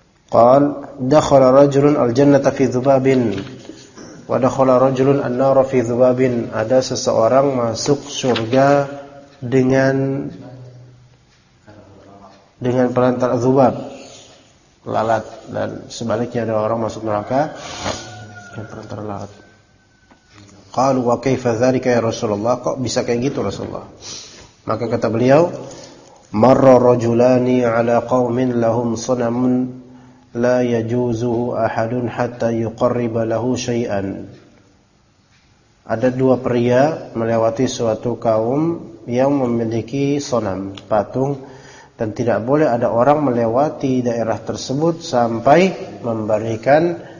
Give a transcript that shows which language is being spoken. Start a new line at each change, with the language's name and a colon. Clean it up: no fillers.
Arabic: قال دخل رجل الجنة في ذباب ودخل رجل النار في ذباب.
Indonesian: Ada seseorang masuk surga dengan perantara zubab, lalat, dan sebaliknya ada orang masuk neraka dengan perantara lalat.
Arabic: قال وكيف ذلك يا رسول الله.
Indonesian: Kok bisa kayak gitu Rasulullah? Maka kata beliau,
Arabic: مر رجلان على قوم لهم صنم la yajuzuhu ahadun hatta yuqarriba lahu syai'an.
Indonesian: Ada dua pria melewati suatu kaum yang memiliki sonam, patung, dan tidak boleh ada orang melewati daerah tersebut sampai memberikan